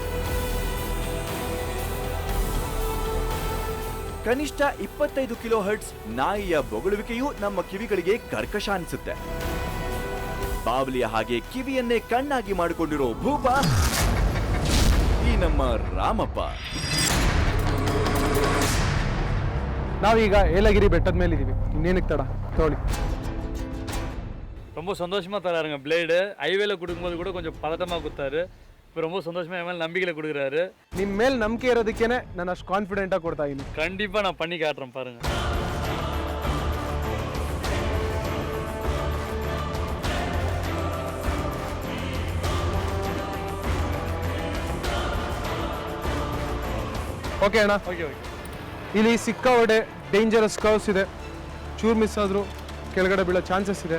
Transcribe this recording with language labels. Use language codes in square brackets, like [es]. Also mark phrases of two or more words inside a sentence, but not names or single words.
[kn] ಕನಿಷ್ಠ 25 ಕಿಲೋಹರ್ಟ್ಸ್ ನಾಯಿಯ ಬೊಗಳುವಿಕೆಯೂ ನಮ್ಮ ಕಿವಿಗಳಿಗೆ ಕರ್ಕಶ ಅನಿಸುತ್ತೆ. ಬಾವಲಿಯ ಹಾಗೆ ಕಿವಿಯನ್ನೇ ಕಣ್ಣಾಗಿ ಮಾಡಿಕೊಂಡಿರೋ ಭೂಪ ಈ ನಮ್ಮ ರಾಮಪ್ಪ. ನಾವೀಗ ಏಲಗಿರಿ ಬೆಟ್ಟದ ಮೇಲೆ ಇದೀವಿ. ಇನ್ನೇನಕ್ಕೆ ತಡ, ತಗೊಳ್ಳಿ. [ta] ரொம்ப சந்தோஷமாக தராருங்க பிளேடு. ஹைவேல கொடுக்கும்போது கூட கொஞ்சம் பதட்டமாக கொடுத்தாரு. இப்போ ரொம்ப சந்தோஷமாக என் மேலே நம்பிக்கையில் கொடுக்குறாரு. [kn] ನಿಮ್ಮ ಮೇಲೆ ನಂಬಿಕೆ ಇರೋದಕ್ಕೇನೆ ನಾನು ಅಷ್ಟು ಕಾನ್ಫಿಡೆಂಟಾಗಿ ಕೊಡ್ತಾ ಇದ್ದೀನಿ. [ta] கண்டிப்பாக நான் பண்ணி காட்டுறேன் பாருங்கள். [kn] ಓಕೆ ಅಣ್ಣ. [ta] ஓகே ஓகே. [kn] ಇಲ್ಲಿ ಸಿಕ್ಕಾಪಟ್ಟೆ ಡೇಂಜರಸ್ ಕರ್ವ್ಸ್ ಇದೆ. ಚೂರು ಮಿಸ್ ಆದರೂ ಕೆಳಗಡೆ ಬೀಳೋ ಚಾನ್ಸಸ್ ಇದೆ.